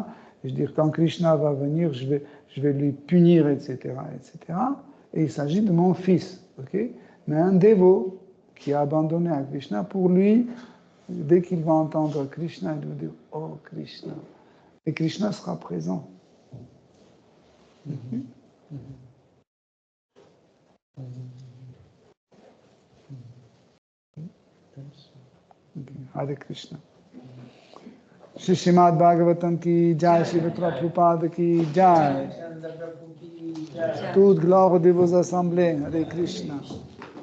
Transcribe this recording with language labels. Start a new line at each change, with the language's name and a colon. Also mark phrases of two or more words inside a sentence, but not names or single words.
French: Je veux dire, quand Krishna va venir, je vais lui punir, etc., etc. Et il s'agit de mon fils, ok? Mais un dévot qui a abandonné à Krishna, pour lui, dès qu'il va entendre Krishna, il va dire « Oh, Krishna ». Et Krishna sera présent.
Sanskrit: हरे कृष्ण.
Hindi: श्री श्रीमद् भागवतम् की जय, श्री प्रभुपाद की जय.
French: Toute gloire de vos assemblées.
Sanskrit: हरे कृष्ण.